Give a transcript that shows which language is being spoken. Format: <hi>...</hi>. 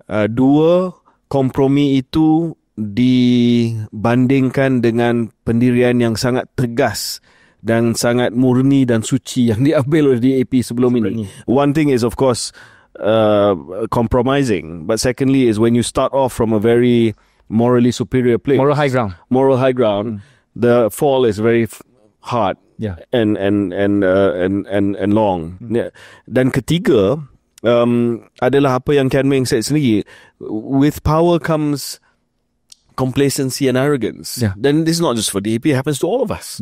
<ms>Dua, kompromi itu dibandingkan dengan pendirian yang sangat tegas dan sangat murni dan suci yang diambil oleh DAP sebelum ini.</ms> <en>One thing is of course compromising, but secondly is when you start off from a very morally superior place, moral high ground, the fall is very hard. Yeah. And long.</en> <ms>Dan ketiga adalah apa yang Kian Meng</ms> <en>said</en> <ms>sendiri.</ms> <en>With power comes complacency and arrogance. Yeah. Then this is not just for DAP, it happens to all of us.</en>